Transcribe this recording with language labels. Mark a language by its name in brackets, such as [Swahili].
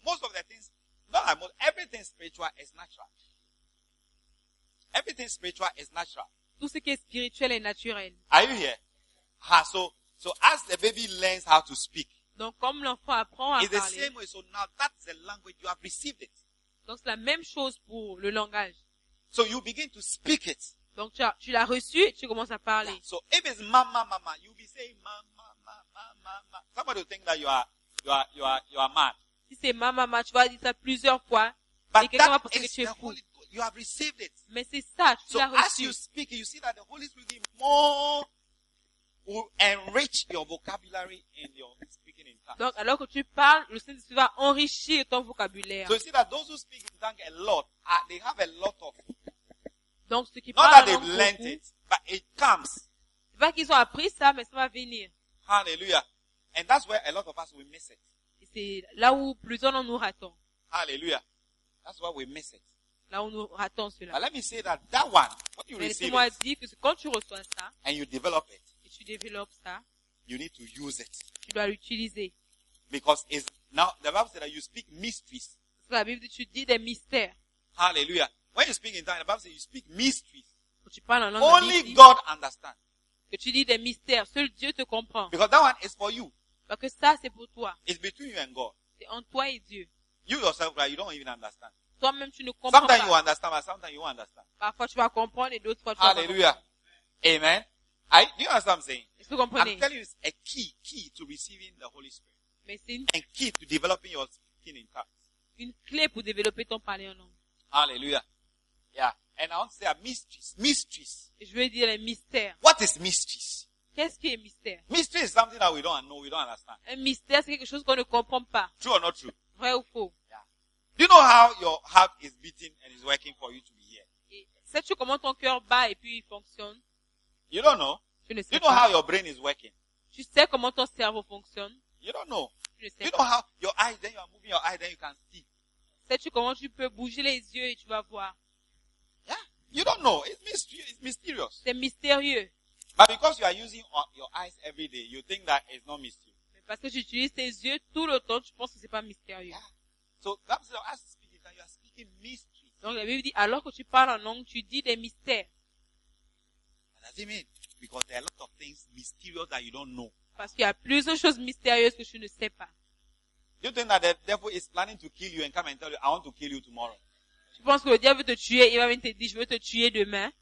[English] Most of the things, not like most, everything spiritual is natural. Everything spiritual is natural. [French] Tout ce qui est spirituel est naturel. [English] Are you here? Ha, so as the baby learns how to speak, [French] donc comme l'enfant apprend à parler, [English] it's the same way. So now that's the language you have received it. [French] Donc c'est la même chose pour le langage. [English] So you begin to speak it. [French] Donc tu l'as reçu et tu commences à parler. [English] Yeah. So if it's mama, mama, you'll be saying mama, mama, mama. Somebody will think that you are mad. [French] Si c'est mama, mama, tu vas dire ça plusieurs fois. [English] But [French] et quelqu'un va penser que tu es fou. [English] You have received it. [French] Mais c'est ça, tu [English] so [French] l'as reçu. [English] As you speak, you see that the Holy Spirit will be more, will enrich your vocabulary and your speaking in tongues. [French] Donc alors que tu parles, le Saint-Esprit va enrichir ton vocabulaire. [English] So you see that those who speak in tongues a lot, they have a lot of. [French] Donc ceux qui [English] not that they've learned it, but it comes. [French] C'est pas qu'ils ont appris ça, mais ça va venir. [English] Hallelujah. And that's where a lot of us will miss it. [French] Et c'est là où plusieurs nous ratons. [English] Hallelujah. That's why we miss it. [French] Là où nous ratons cela. [English] But let me say that that one, what you [French] mais [English] receive. [French] Laisse-moi dire que quand tu reçois ça, [English] and you develop it, [French] et tu développes ça, [English] you need to use it. [French] Tu dois l'utiliser. [English] Because it's now the Bible says that you speak mysteries. [French] Parce que la Bible dit tu dis des mystères. [English] Hallelujah. When you speak in tongues, the Bible says you speak mysteries. [French] Tu parles en langue. [English] Only God understands. [French] Que tu dis des mystères, seul Dieu te comprend. [English] Because that one is for you. [French] Parce que ça c'est pour toi. [English] It's between you and God. [French] C'est entre toi et Dieu. [English] You yourself, right, you don't even understand. [French] Toi-même tu ne comprends [English] sometimes Sometimes you understand, but sometimes you don't understand. [French] Parfois tu vas comprendre et d'autres fois tu [English] Hallelujah. [French] Vas comprendre. [English] Hallelujah. Amen. Do you understand what I'm saying? [French] Est-ce que vous comprenez? [English] I'm telling you, it's a key to receiving the Holy Spirit. [French] Mais c'est [English] une key to developing your speaking in tongues. [French] Une clé pour développer ton parler en langue. [English] Hallelujah. Yeah, and I want to say a mysteries. [French] Je veux dire les mystères. [English] What is mysteries? [French] Qu'est-ce qui est mystère? [English] Mystery is something that we don't know, we don't understand. [French] Un mystère c'est quelque chose qu'on ne comprend pas. [English] True or not true? [French] Vrai ou faux? [English] Yeah. Do you know how your heart is beating and is working for you to be here? [French] Sais-tu comment ton cœur bat et puis il fonctionne? [English] You don't know. [French] Tu ne sais pas. [English] Do you know how your brain is working? [French] Tu sais comment ton cerveau fonctionne? [English] You don't know. [French] Tu ne sais pas. [English] You know how your eyes, then you are moving your eyes, then you can see. [French] Sais-tu comment tu peux bouger les yeux et tu vas voir? [English] You don't know. It's mysterious. [French] C'est mystérieux. [English] But because you are using your eyes every day, you think that it's not mysterious. [French] Mais parce que tu utilises tes yeux tout le temps, tu penses que c'est pas mystérieux. [English] Yeah. So as speaking, that you are speaking mysteries. [French] Donc la Bible dit alors que tu parles en langue, tu dis des mystères. [English] What does it mean? Because there are a lot of things mysterious that you don't know. [French] Parce qu'il y a plusieurs choses mystérieuses que tu ne sais pas. [English] You think that the devil is planning to kill you and come and tell you, I want to kill you tomorrow. [French] Tu penses que le diable veut te tuer, il va même te dire, je veux te tuer demain.